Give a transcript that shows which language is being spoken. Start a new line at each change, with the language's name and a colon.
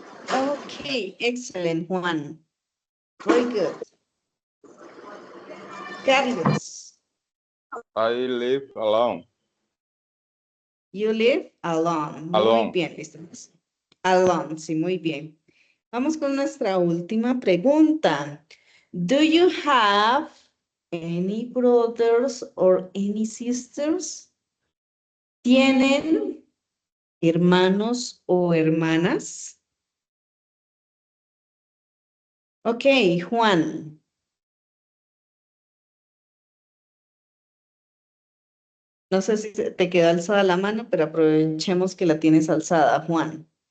English: Okay, excellent, Juan. Very good. Carlos. I live alone. You live alone.
Spanish: Muy
English: Alone.
Spanish: bien, listo. Alone, sí, muy bien. Vamos con nuestra última pregunta.
English: Do you have any brothers or any sisters?
Spanish: ¿Tienen hermanos o hermanas? Ok, Juan. No sé si te quedó alzada la mano, pero aprovechemos que la tienes alzada, Juan.